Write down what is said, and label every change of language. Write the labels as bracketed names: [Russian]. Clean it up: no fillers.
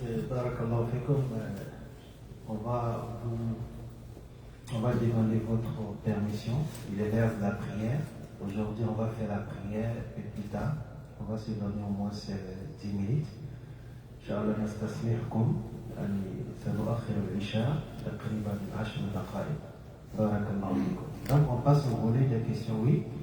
[Arabic] Barakallahu fikum, [French] on va demander votre permission. Il est l'heure de la prière. Aujourd'hui, on va faire la prière et plus tard, on va se donner au moins 10 minutes. [Arabic] Inch'Allah, nastasmihkum. سنؤخر العشاء تقريبا 10 دقائق. بارك الله فيكم. [French] Donc on passe au volet des questions, oui.